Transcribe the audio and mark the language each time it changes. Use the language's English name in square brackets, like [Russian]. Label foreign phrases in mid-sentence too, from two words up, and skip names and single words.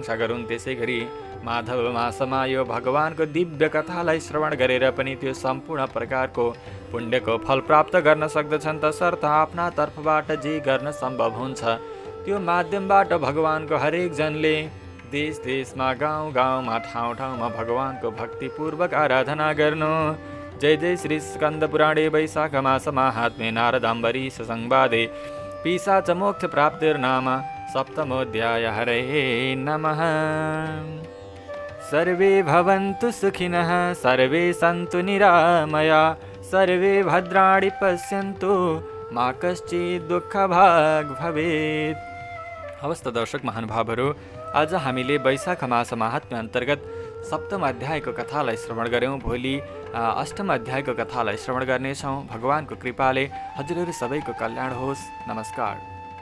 [Nepali] त्यसै गरी माधव मासमा यो भगवानको दिव्य कथालाई श्रवण गरेर पनि त्यो सम्पूर्ण प्रकारको पुण्यको फल प्राप्त गर्न सक्दछन्। तसर्थ आफ्ना तर्फबाट जे गर्न सम्भव हुन्छ त्यो माध्यमबाट भगवानको हरेक जनले देश देशमा गाउँ गाउँमा ठाउँ ठाउँमा भगवानको भक्तिपूर्वक आराधना गर्नु। [Sanskrit] जय जय श्री स्कन्द पुराणे वैशाख मास माहात्म्ये नारदाम्बरीश संवादे पिशाच मोक्ष प्राप्तिर्नाम सप्तमोऽध्याय। हरये नमः। सर्वे भवन्तु सुखिनः सर्वे सन्तु निरामया सर्वे भद्राणि पश्यन्तु मा कश्चित् दुःखभाग् भवेत्। [Nepali] हवस् त दर्शक महानुभावहरू, आज हामीले वैशाख मास महात्म्य अन्तर्गत सप्तम अध्यायको कथालाई श्रवण गऱ्यौँ। भोलि अष्टम अध्यायको कथालाई श्रवण गर्नेछौँ। भगवानको कृपाले हजुरहरू सबैको कल्याण होस्। नमस्कार।